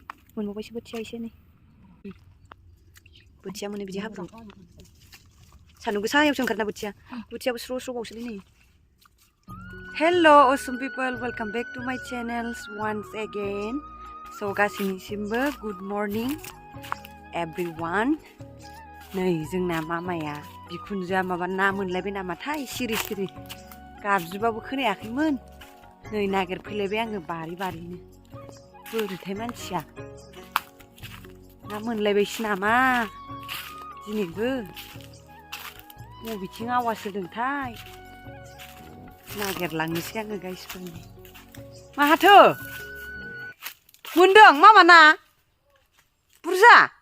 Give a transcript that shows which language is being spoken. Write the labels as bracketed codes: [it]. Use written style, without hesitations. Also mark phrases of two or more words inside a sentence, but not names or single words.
[brx] मोनबावबायसो बोथिया एसे नै बोथिया मोनो बिदि हाब्रु सान्दुं गोसायावसो ओंखारना बोथियाबो स्र' स्र' बावसोलै नै [en] Hello awesome people, welcome back to my channel once again. So गासैनिसिमबो good morning everyone. [brx] नै जोंना मामाया बिखुनजोआ माबा ना मोनलायबाय नामाथाय सिरि सिरि गाबज्रिबाबो खोनायाखैमोन नै नागिरफैलायबाय आङो बारिनो बोरैथाय मानसिया ना मोनलायबायसो नामा दिनैबो बबेथिं आवाज होदोंथाय नागिरलांनोसै आङो गाइसफोरनि माहाथो मोनदों मामा ना बुरजा